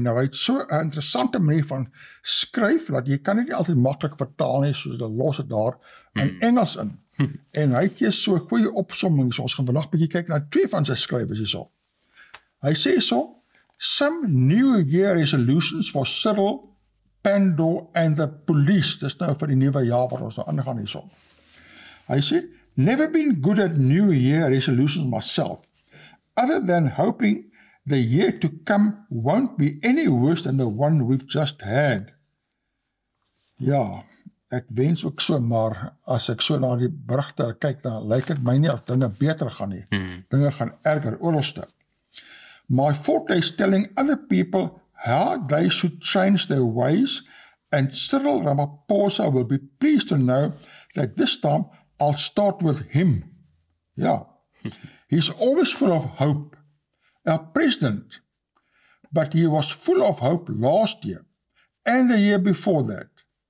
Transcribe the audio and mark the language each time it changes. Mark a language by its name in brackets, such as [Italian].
[Afrikaans] Nou hy het so 'n interessante manier van skryf, dat jy kan nie altyd maklik vertaal nie, soos hulle los het daar in Engels in. En hy gee so 'n goeie opsomming, so ons gaan vandag bietjie kyk na 2 van sy skrywers hierso. Hy sê so, [English] some New Year resolutions for Cyril, Pandor and the police. [Afrikaans] Dis nou vir die nuwe jaar wat ons nou aangaan hierso. Hy sê, [English] never been good at New Year resolutions myself. Other than hoping the year to come won't be any worse than the one we've just had. [Afrikaans] Ja, ek wens ook so, maar as ek so na die berigte kyk, dan lyk dit my nie of dinge beter gaan nie. Dinge gaan erger oralste. [English] My forte is telling other people how they should change their ways, and Cyril Ramaphosa will be pleased to know that this time I'll start with him. Ja. He's always full of hope, our president, but he was full of hope last year and the year before that.